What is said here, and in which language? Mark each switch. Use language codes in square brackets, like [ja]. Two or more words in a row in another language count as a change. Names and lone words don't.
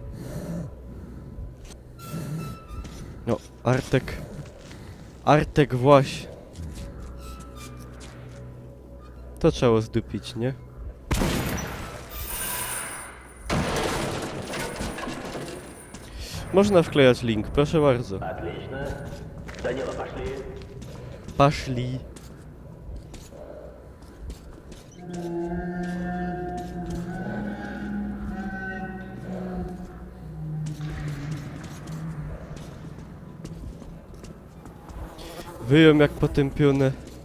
[pl] No, Artek właśnie. To trzeba zdupić, nie? Można wklejać link, proszę bardzo. [ru] Отлично. Данила, пошли. Пошли. [pl] Wyją jak potępione.